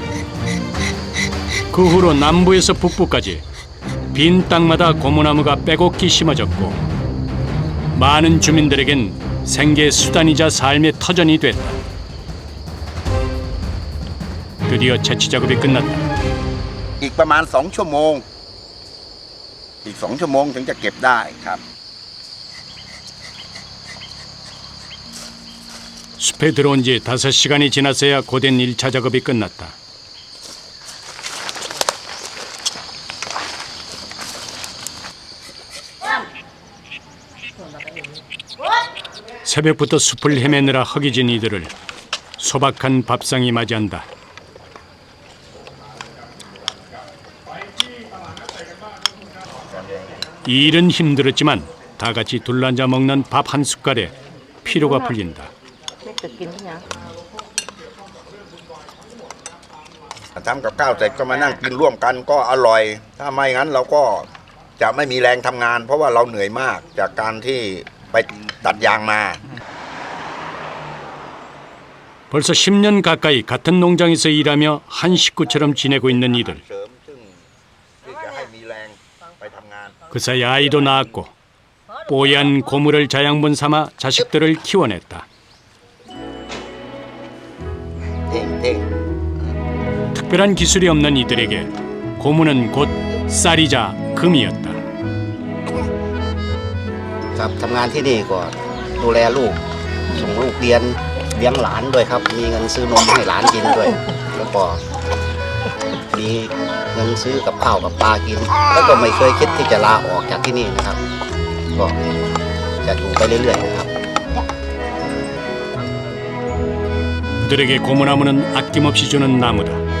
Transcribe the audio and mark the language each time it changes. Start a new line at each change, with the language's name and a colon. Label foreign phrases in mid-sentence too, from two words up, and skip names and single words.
Korean: 그 후로 남부에서 북부까지 빈 땅마다 고무나무가 빼곡히 심어졌고 많은 주민들에겐 생계 수단이자 삶의 터전이 됐다. 드디어 채취 작업이 끝났다.
Thai: อีกประมาณ2 ชั่วโมง อีก2 ชั่วโมงถึงจะเก็บได้ครับ
Korean: 숲에 들어온 지 5시간이 지났어야 고된 1차 작업이 끝났다. 새벽부터 숲을 헤매느라 허기진 이들을 소박한 밥상이 맞이한다. 이 일은 힘들었지만 다 같이 둘러앉아 먹는 밥 한 숟갈에 피로가 풀린다.
Thai: ทำกับข้าวเสร็จก็มานั่งกินร่วมกันก็อร่อย ถ้าไม่งั้นเราก็จะไม่มีแรงทำงาน เพราะว่าเราเหนื่อยมากจากการที่ไปตัดยางมา
Korean: 벌써 10년 가까이 같은 농장에서 일하며 한 식구처럼 지내고 있는 이들.
Thai: เสริมซึ่งที่จะให้มีแรงไปทำงาน
Korean: 그 사이 아이도 낳았고 뽀얀 고물을 자양분 삼아 자식들을 키워냈다. เท่งเท่ง 특별한 기술이 없는 이들에게 고무는 곧 쌀이자 금이었다.
Thai: ครับทำงานที่นี่ก็ดูแลลูกส่งลูกเรียนเลี้ยงหลานด้วยครับ มีเงินซื้อนมให้หลานกินด้วย แล้วก็มีเงินซื้อกับข้าวกับปลากิน แล้วก็ไม่เคยคิดที่จะลาออกจากที่นี่นะครับ ก็จะอยู่ไปเรื่อยๆนะครับ
Korean: 그들에게 고무나무는 아낌없이 주는 나무다.